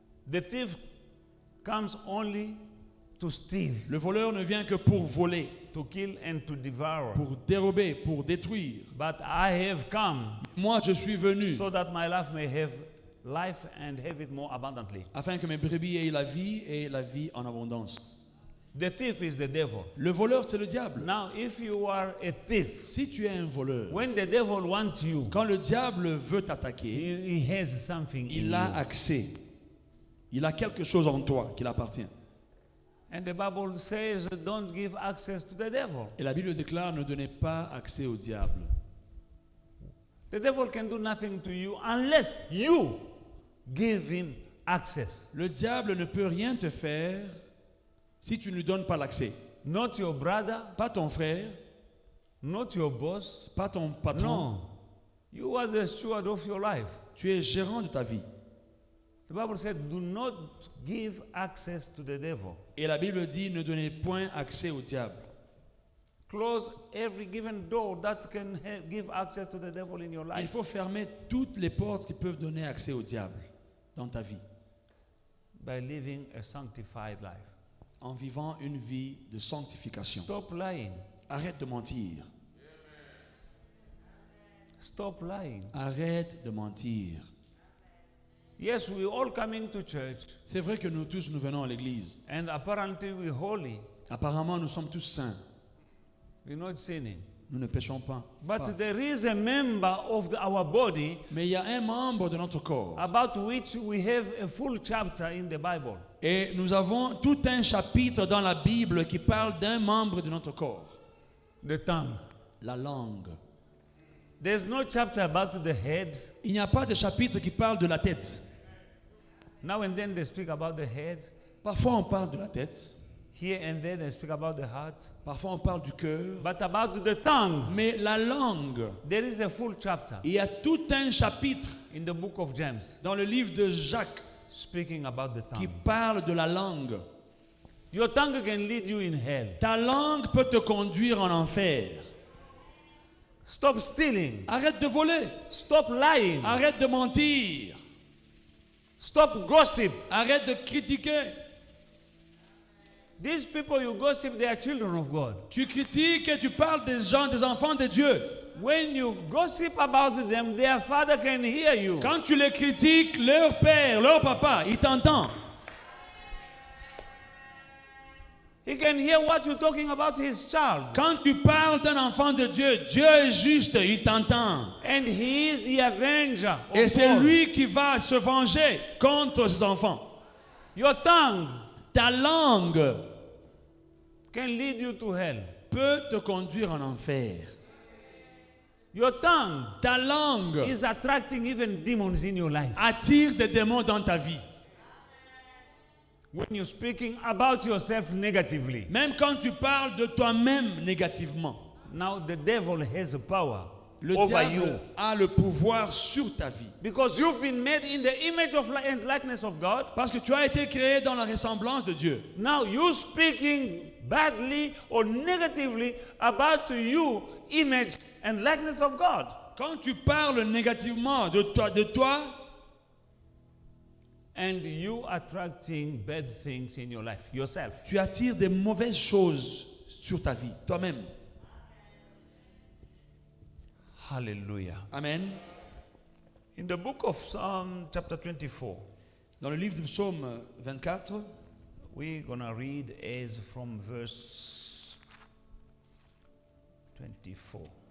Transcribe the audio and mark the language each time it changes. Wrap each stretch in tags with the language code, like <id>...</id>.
<en>the thief comes only to steal,</en> <fr>le voleur ne vient que pour voler,</fr> <en>to kill and to devour.</en> <fr>pour dérober, pour détruire.</fr> <en>But I have come</en> <fr>Moi, je suis venu</fr> <en>so that my life may have life and have it more abundantly.</en> <fr>afin que mes brebis aient la vie et la vie en abondance.</fr> <en>The thief is the devil.</en> <fr>Le voleur, c'est le diable.</fr> <en>Now, if you are a thief,</en> <fr>Si tu es un voleur,</fr> <en>when the devil wants you,</en> <fr>quand le diable veut t'attaquer,</fr> <en>he has something in</en> <fr>il a</fr> <en>you.</en> <fr>accès. Il a quelque chose en toi qui l'appartient.</fr> <en>And the Bible says, don't give access to the devil.</en> <fr>Et la Bible déclare, ne donnez pas accès au diable.</fr> <en>The devil can do nothing to you unless you give him access.</en> <fr>Le diable ne peut rien te faire si tu ne lui donnes pas l'accès.</fr> <en>Not your brother,</en> <fr>Pas ton frère,</fr> <en>not your boss.</en> <fr>pas ton patron.</fr> <en>No. You are the steward of your life.</en> <fr>Tu es gérant de ta vie.</fr> <en>The Bible said, do not give access to the devil.</en> <fr>Et la Bible dit, ne donnez point accès au diable.</fr> <en>Close every given door that can give access to the devil in your</en> <fr>Il</fr> <en>life</en> <fr>faut fermer toutes les portes qui peuvent donner accès au diable dans ta vie,</fr> <en>by living a sanctified life.</en> <fr>en vivant une vie de sanctification.</fr> <en>Stop lying.</en> <fr>Arrête de mentir.</fr> <en>Stop lying.</en> <fr>Arrête de mentir.</fr> <en>Yes, we all coming to church,</en> <fr>C'est vrai que nous tous, nous venons à l'église.</fr> <en>and apparently we're holy.</en> <fr>Apparemment, nous sommes tous saints.</fr> <en>We're not sinning.</en> <fr>Nous ne péchons pas.</fr> <en>But there is a member of our body</en> <fr>Mais il y a un membre de notre corps.</fr> <en>about which we have a full chapter in the Bible.</en> <fr>Et nous avons tout un chapitre dans la Bible qui parle d'un membre de notre corps.</fr> <en>The tongue.</en> <fr>La langue.</fr> <en>There's no chapter about the head.</en> <fr>Il n'y a pas de chapitre qui parle de la tête.</fr> <en>Now and then they speak about the head.</en> <fr>Parfois on parle de la tête.</fr> <en>Here and there they speak about the heart.</en> <fr>Parfois on parle du cœur.</fr> <en>But about the tongue,</en> <fr>Mais la langue,</fr> <en>there is a full chapter</en> <fr>il y a tout un chapitre</fr> <en>in the book of James</en> <fr>dans le livre de Jacques</fr> <en>speaking about the</en> <fr>qui</fr> <en>tongue.</en> <fr>parle de la langue.</fr> <en>Your tongue can lead you in hell.</en> <fr>Ta langue peut te conduire en enfer.</fr> <en>Stop stealing.</en> <fr>Arrête de voler.</fr> <en>Stop lying.</en> <fr>Arrête de mentir.</fr> <en>Stop gossip.</en> <fr>Arrête de critiquer.</fr> <en>These people you gossip, they are children of God.</en> <fr>Tu critiques et tu parles des gens, des enfants de Dieu.</fr> <en>When you gossip about them, their father can hear you.</en> <fr>Quand tu les critiques, leur père, leur papa, il t'entend.</fr> <en>He can hear what you're talking about his child.</en> <fr>Quand tu parles d'un enfant de Dieu, Dieu est juste, il t'entend.</fr> <en>And he is the avenger.</en> <fr>Et</fr> <en>of</en> <fr>c'est</fr> <en>God.</en> <fr>lui qui va se venger contre ses enfants.</fr> <en>Your tongue</en> <fr>Ta langue</fr> <en>can lead you to hell.</en> <fr>peut te conduire en enfer.</fr> <en>Your tongue</en> <fr>Ta langue</fr> <en>is attracting even demons in your life.</en> <fr>attire des démons dans ta vie.</fr> <en>When you're speaking about yourself negatively,</en> <fr>Même quand tu parles de toi-même négativement,</fr> <en>now the devil has a power</en> <fr>le</fr> <en>over</en> <fr>diable</fr> <en>you.</en> <fr>a le pouvoir sur ta vie.</fr> <en>Because you've been made in the image of and likeness of God.</en> <fr>Parce que tu as été créé dans la ressemblance de Dieu.</fr> <en>Now you speaking badly or negatively about you, image and likeness of God.</en> <fr>Quand tu parles négativement de toi,</fr> <en>And you attracting bad things in your life, yourself.</en> <fr>tu attires des mauvaises choses sur ta vie, toi-même. Hallelujah. Amen.</fr> <en>In the book of Psalm chapter 24,</en> <fr>Dans le livre du psaume 24,</fr> <en>we're going to read as from verse 24.</en>